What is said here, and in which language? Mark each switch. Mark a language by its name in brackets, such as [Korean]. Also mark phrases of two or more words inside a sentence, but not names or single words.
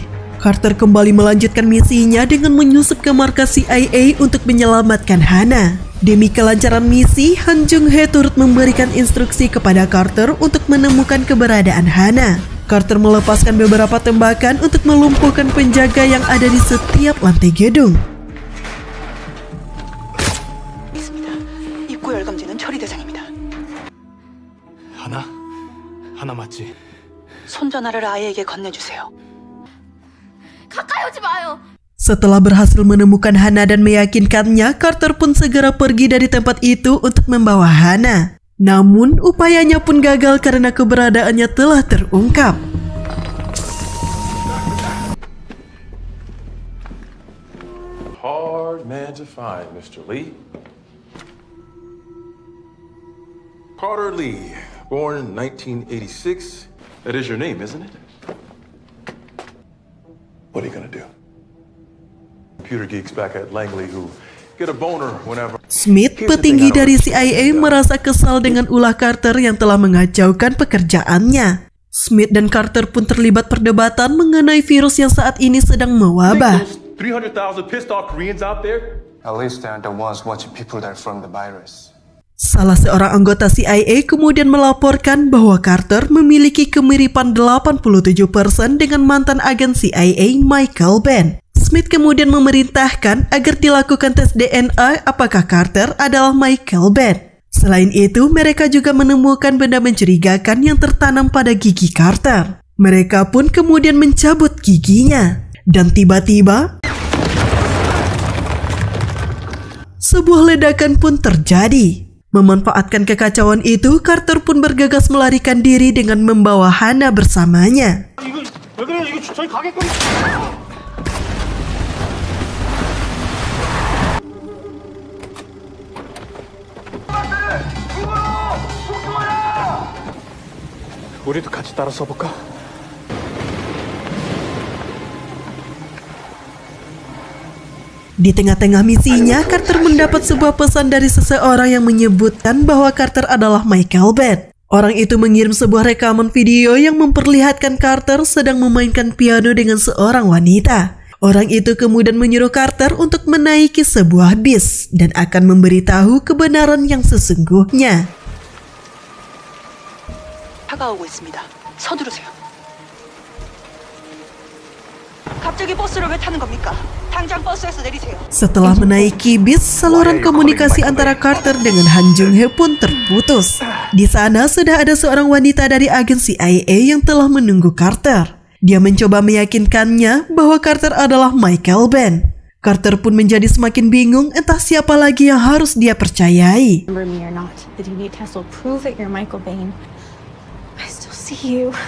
[Indonesian] Carter kembali melanjutkan misinya dengan menyusup ke markas CIA untuk menyelamatkan Hana. Demi kelancaran misi, Han Jung-hye turut memberikan instruksi kepada Carter untuk menemukan keberadaan Hana. Carter melepaskan beberapa tembakan untuk melumpuhkan penjaga yang ada di setiap lantai gedung. [Korean] 입구 열감지는 처리 대상입니다. 하나 맞지? 손전화를 아이에게 건네주세요. 가까이 오지 마요. [Indonesian] Setelah berhasil menemukan Hana dan meyakinkannya, Carter pun segera pergi dari tempat itu untuk membawa Hana. Namun, upayanya pun gagal karena keberadaannya telah terungkap. [English] Hard man to find, Mr. Lee. Carter Lee, born in 1986. That is your name, isn't it? What are you gonna do? Computer geeks back at Langley who get a boner whenever. [Indonesian] Smith, petinggi dari CIA, merasa kesal dengan ulah Carter yang telah mengacaukan pekerjaannya. Smith dan Carter pun terlibat perdebatan mengenai virus yang saat ini sedang mewabah. [English] 300,000 pissed off Koreans out there? At least they aren't the ones watching people die from the virus. [Indonesian] Salah seorang anggota CIA kemudian melaporkan bahwa Carter memiliki kemiripan 87% dengan mantan agen CIA Michael Benn. Smith kemudian memerintahkan agar dilakukan tes DNA apakah Carter adalah Michael Benn. Selain itu, mereka juga menemukan benda mencurigakan yang tertanam pada gigi Carter. Mereka pun kemudian mencabut giginya. Dan tiba-tiba, sebuah ledakan pun terjadi. Memanfaatkan kekacauan itu, Carter pun bergegas melarikan diri dengan membawa Hana bersamanya. [Korean] 우리도 같이 따라 써볼까? [Indonesian] Di tengah-tengah misinya, Carter mendapat sebuah pesan dari seseorang yang menyebutkan bahwa Carter adalah Michael Benn. Orang itu mengirim sebuah rekaman video yang memperlihatkan Carter sedang memainkan piano dengan seorang wanita. Orang itu kemudian menyuruh Carter untuk menaiki sebuah bis dan akan memberitahu kebenaran yang sesungguhnya. [Korean] 다가오고 있습니다. 서두르세요. 갑자기 버스를 왜 타는 겁니까? 당장 버스에서 내리세요. [Indonesian] Setelah menaiki bis, saluran komunikasi antara Carter dengan Han Jung-hye pun terputus. Di sana sudah ada seorang wanita dari agen CIA yang telah menunggu Carter. Dia mencoba meyakinkannya bahwa Carter adalah Michael Benn. Carter pun menjadi semakin bingung entah siapa lagi yang harus dia percayai. [English] Remember me or not, the DNA test will prove that you're Michael Benn. I still see you.